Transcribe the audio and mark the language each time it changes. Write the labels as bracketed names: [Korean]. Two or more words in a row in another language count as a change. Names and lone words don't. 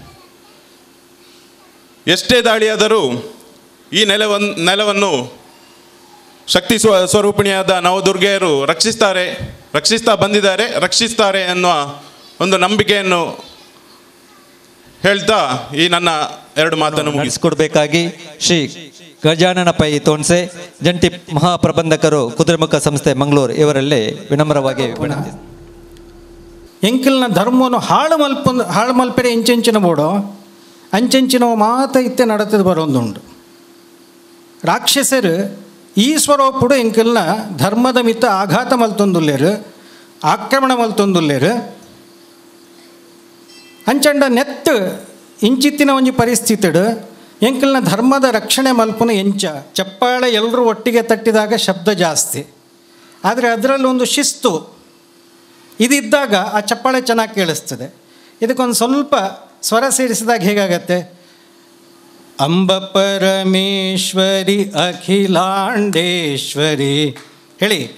[Kannada] ಎಷ್ಟೇ ದಾಳಿಯಾದರೂ ಈ ನೆಲವನ್ನು ಶಕ್ತಿ ಸ್ವರೂಪಿಣಿಯಾದ ನವದುರ್ಗೆಯರು ರಕ್ಷಿಸ್ತಾರೆ ಅನ್ನುವ ಒಂದು ನಂಬಿಕೆಯನ್ನು ಹೇಳ್ತಾ ಈ ನನ್ನ 2 ಮಾತನ್ನು ಮುಗಿಸಿಕೊಡ್ಬೇಕಾಗಿ ಶ್ರೀ ಗಜಾನನ ಪೈ ತೋನ್ಸೆ, ಜಂಟಿ ಮಹಾಪ್ರಬಂಧಕರು ಕುದುರೆಮುಖ ಸಂಸ್ಥೆ ಮಂಗಳೂರು, ಇವರಲ್ಲೇ ವಿನಮ್ರವಾಗಿ ವಿನಂತಿ. [Tulu] ಎಂಕಿಲ್ನ ಧರ್ಮವನ್ನು ಹಾಳು ಮಲ್ಪೆರೆ ಇಂಚೆಂಚಿನ ಬೋಡೋ ಅಂಚೆಂಚಿನ ಮಾತ ಇತ್ತೆ ನಡತದ ಬರೋದುಂಡು. ರಾಕ್ಷಸರು ಈ ಸ್ವರೂಪುಡು ಎಂಕಿಲ್ನ ಧರ್ಮದ ಮಿತ್ತ ಆಘಾತ ಮಲ್ತೊಂದುಲ್ಲೇರು, ಆಕ್ರಮಣ ಮಲ್ತೊಂದುಲ್ಲೇರು. ಅಂಚಂಡ ನೆತ್ತು ಇಂಚಿತ್ತಿನ ಒಂಜಿ ಪರಿಸ್ಥಿತಿಡು ಎಂಕಿಲ್ನ ಧರ್ಮದ ರಕ್ಷಣೆ ಮಲ್ಪುನ ಎಂಚ [Kannada] ಚಪ್ಪಾಳೆ ಎಲ್ಲರೂ ಒಟ್ಟಿಗೆ ತಟ್ಟಿದಾಗ ಶಬ್ದ ಜಾಸ್ತಿ, ಆದರೆ ಅದರಲ್ಲಿ ಒಂದು ಶಿಸ್ತು ಇದಿದ್ದಾಗ ಆ ಚಪ್ಪಾಳೆ ಚೆನ್ನಾಗಿ ಕೇಳಿಸ್ತದೆ. ಇದಕ್ಕೊಂದು ಸ್ವಲ್ಪ ಸ್ವರ ಸೇರಿಸಿದಾಗ ಹೇಗಾಗತ್ತೆ? ಅಂಬ ಪರಮೇಶ್ವರಿ ಅಖಿಲಾಂಡೇಶ್ವರಿ ಹೇಳಿ.